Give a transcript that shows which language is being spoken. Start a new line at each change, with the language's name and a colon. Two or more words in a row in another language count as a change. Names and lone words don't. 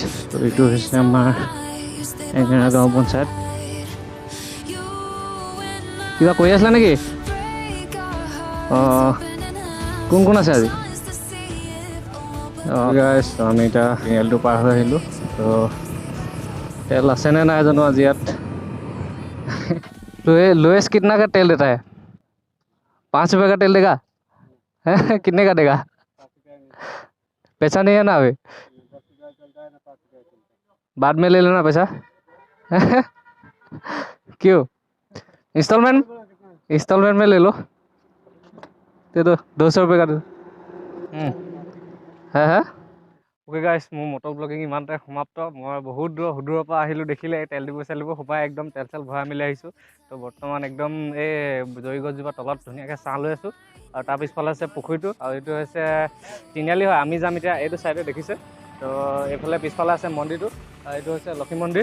Assamese: তো এইটো হৈছে আমাৰ এঙেৰা গাঁও পঞ্চায়ত। কিবা কৰি আছিলা নেকি? অঁ, কোন কোন আছে আজি? অঁ গাইছ, আমি এতিয়া তিনিআলিটো পাৰ হৈ আহিলোঁ। তো তেল আছেনে নাই জানো আজি ইয়াত।
Hindi: लोएस्ट कितना का तेल देता है? 5 रुपए का तेल देगा? कितने का देगा? पैसा नहीं है ना अभी, बाद में ले लेना पैसा। क्यों? इंस्टॉलमेंट में ले लो, दे दो 200 रुपये का दो।
English: है okay guys,
Assamese: মোৰ
English: motor blogging
Assamese: ইমানতে সমাপ্ত। মই বহুত দূৰৰ পৰা আহিলোঁ, দেখিলে তেল ডিপু সোপাই একদম তেল চেল ভৰাই মেলি আহিছোঁ। তো বৰ্তমান একদম এই জৰি গছজোপা তলত ধুনীয়াকৈ ছাঁ লৈ আছোঁ। আৰু তাৰ পিছফালে আছে পুখুৰীটো, আৰু এইটো হৈছে তিনিআলি হয়। আমি যাম এতিয়া এইটো ছাইডে, দেখিছে। তো এইফালে পিছফালে আছে মন্দিৰটো, আৰু এইটো হৈছে লক্ষী মন্দিৰ।